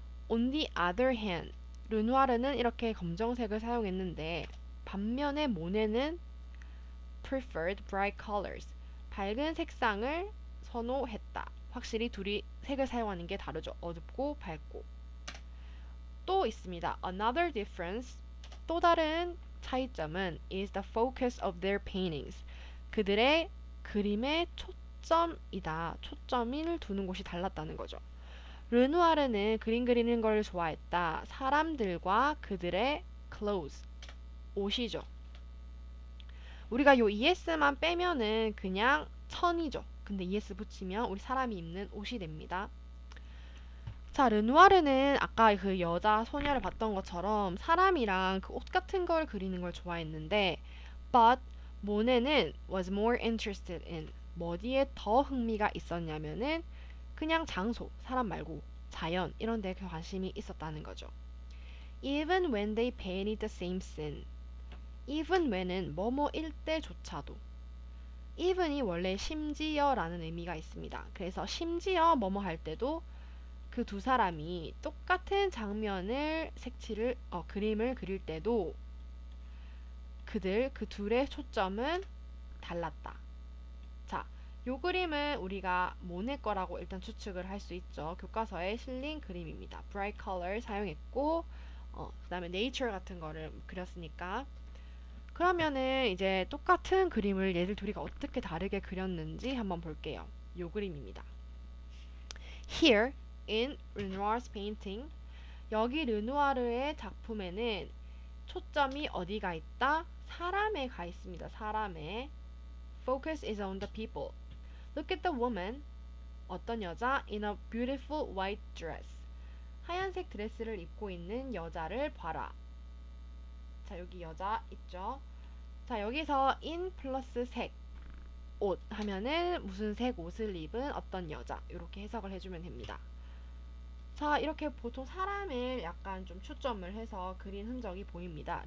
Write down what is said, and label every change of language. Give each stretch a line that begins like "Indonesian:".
English: On the other hand,
Korean: 르누아르는 이렇게 검정색을 사용했는데 반면에 모네는
English: preferred bright colors,
Korean: 밝은 색상을 선호했다. 확실히 둘이 색을 사용하는 게 다르죠. 어둡고 밝고. 또 있습니다.
English: Another difference,
Korean: 또 다른 차이점은
English: is the focus of their paintings.
Korean: 그들의 그림의 초점이다. 초점을 두는 곳이 달랐다는 거죠. 르누아르는 그림 그리는 걸 좋아했다. 사람들과 그들의 clothes, 옷이죠. 우리가 요 es만 빼면은 그냥 천이죠. 근데 es 붙이면 우리 사람이 입는 옷이 됩니다. 자, 르누아르는 아까 그 여자 소녀를 봤던 것처럼 사람이랑 그 옷 같은 걸 그리는 걸 좋아했는데 but 모네는
English: was more interested in
Korean: 뭐 어디에 더 흥미가 있었냐면은 그냥 장소, 사람 말고 자연 이런 데 관심이 있었다는 거죠.
English: Even when they painted the same scene even when은
Korean: 뭐뭐일 때조차도 even이 원래 심지어라는 의미가 있습니다. 그래서 심지어 뭐뭐 할 때도 그 두 사람이 똑같은 장면을 그림을 그릴 때도 그 둘의 초점은 달랐다. 자, 요 그림은 우리가 모네 거라고 일단 추측을 할 수 있죠. 교과서에 실린 그림입니다. bright color 사용했고 그 다음에 nature 같은 거를 그렸으니까 그러면은 이제 똑같은 그림을 얘들 둘이가 어떻게 다르게 그렸는지 한번 볼게요. 요 그림입니다.
English: Here in Renoir's painting
Korean: 여기 르누아르의 작품에는 초점이 어디가 있다? 사람에 가 있습니다.
English: 사람에 Focus is on the people. Look at the woman.
Korean: 어떤 여자?
English: In a beautiful white dress.
Korean: 하얀색 드레스를 입고 있는 여자를 봐라. 자, 여기 여자 있죠? 자, 여기서 in 플러스 색, 옷 하면은 무슨 색 옷을 입은 어떤 여자 이렇게 해석을 해주면 됩니다. 자, 이렇게 보통 사람을 약간 좀 초점을 해서 그린 흔적이 보입니다.